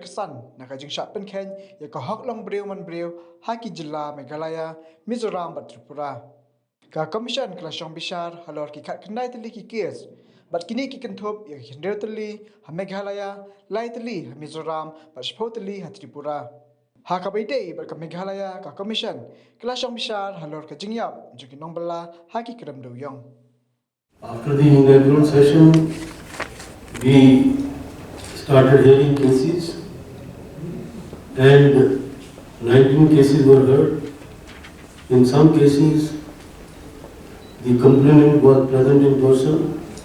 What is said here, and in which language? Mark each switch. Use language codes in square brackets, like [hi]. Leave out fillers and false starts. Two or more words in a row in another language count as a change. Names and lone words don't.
[kha] kesan na kajing sha pen khen ya ka hok long breu man breu haki jilla Meghalaya Mizoram bat Tripura ka commission kala shong bishar halor ki khat knai tali ki case bat kini ki kenthop ya hinder tali ha Meghalaya lai tali ha Mizoram bat shpotali ha Tripura ha ka baite bar ka Meghalaya ka commission kala shong bishar halor ka jingyap juki nombala ha ki kram do yong. [en] After the inaugural session, we started hearing cases and 19 cases were heard. In some cases, the complainant was present in person.